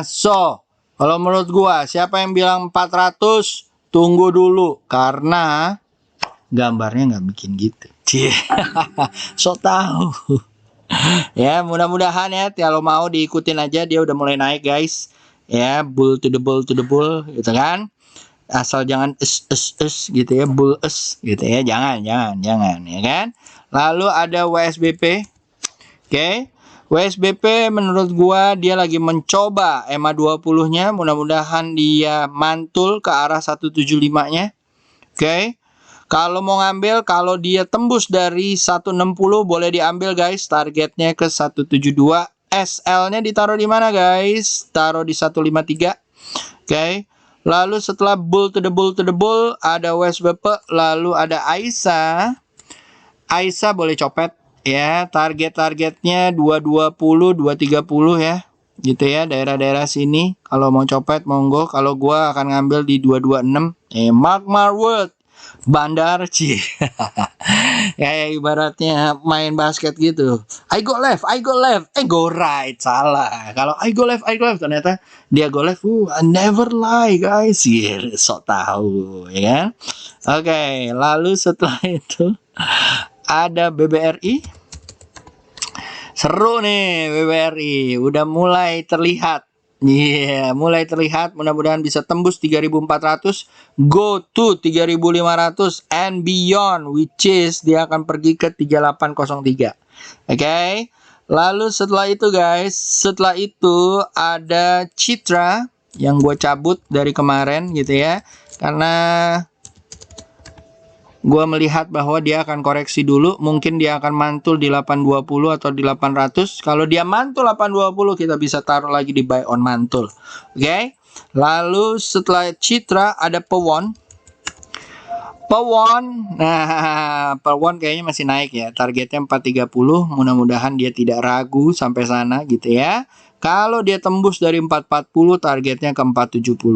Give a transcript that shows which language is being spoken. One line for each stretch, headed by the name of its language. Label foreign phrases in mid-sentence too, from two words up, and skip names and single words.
Indonesian: So, kalau menurut gua siapa yang bilang 400 tunggu dulu karena gambarnya nggak bikin gitu. Cie. So tahu. Ya, mudah-mudahan ya kalau mau diikutin aja, dia udah mulai naik guys. Ya,
English: bull to the bull to the bull gitu kan.
Indonesian: Asal jangan gitu ya, bull gitu ya. Jangan ya kan. Lalu ada WSBP. Oke. WSBP menurut gua dia lagi mencoba EMA 20-nya, mudah-mudahan dia mantul ke arah 175-nya. Oke. Kalau mau ngambil, kalau dia tembus dari 160 boleh diambil guys, targetnya ke 172. SL-nya ditaruh di mana guys? Taruh di 153. Oke. Lalu setelah
English: bull to the bull to the bull
Indonesian: ada WSBP, lalu ada Aisyah. Aisyah boleh copet ya, targetnya 220, 230 ya. Gitu ya, daerah-daerah sini. Kalau mau copet monggo, kalau gua akan ngambil di 226.
English: Mark my word.
Indonesian: Bandar Ci. Kayak ibaratnya main basket gitu.
English: I go left, go right.
Indonesian: Salah. Kalau
English: I go left,
Indonesian: ternyata dia
English: go left. I never lie, guys. Yeah,
Indonesian: sok tahu, ya kan? Oke, lalu setelah itu ada BBRI. Seru nih BBRI, udah mulai terlihat. Iya, mulai terlihat, mudah-mudahan bisa tembus 3.400,
English: go to 3.500 and beyond, which is
Indonesian: dia akan pergi ke
English: 3803.
Indonesian: Oke. Lalu setelah itu guys, setelah itu ada Citra yang gue cabut dari kemarin gitu ya. Karena gue melihat bahwa dia akan koreksi dulu, mungkin dia akan mantul di 820 atau di 800. Kalau dia mantul 820 kita bisa taruh lagi di
English: buy on
Indonesian: mantul. Oke. Lalu setelah Citra ada Pewon. Nah Pewon kayaknya masih naik ya. Targetnya 430, mudah-mudahan dia tidak ragu sampai sana gitu ya. Kalau dia tembus dari 440 targetnya ke 470.